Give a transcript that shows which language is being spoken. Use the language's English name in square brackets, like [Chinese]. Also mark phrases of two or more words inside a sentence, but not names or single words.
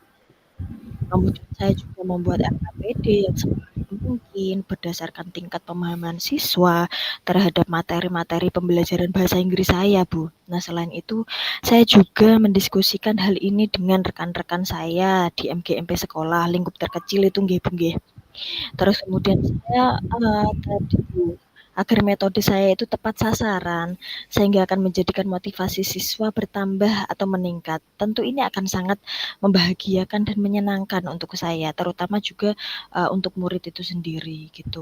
[Indonesian] Kemudian saya juga membuat RKPD yang semaksimal mungkin berdasarkan tingkat pemahaman siswa terhadap materi-materi pembelajaran bahasa Inggris saya, Bu. Nah, selain itu, saya juga mendiskusikan hal ini dengan rekan-rekan saya di MGMP sekolah, lingkup terkecil itu nggih, Bu, nggih. Terus kemudian saya, tadi Bu, agar metode saya itu tepat sasaran, sehingga akan menjadikan motivasi siswa bertambah atau meningkat. Tentu ini akan sangat membahagiakan dan menyenangkan untuk saya, terutama juga, untuk murid itu sendiri, gitu.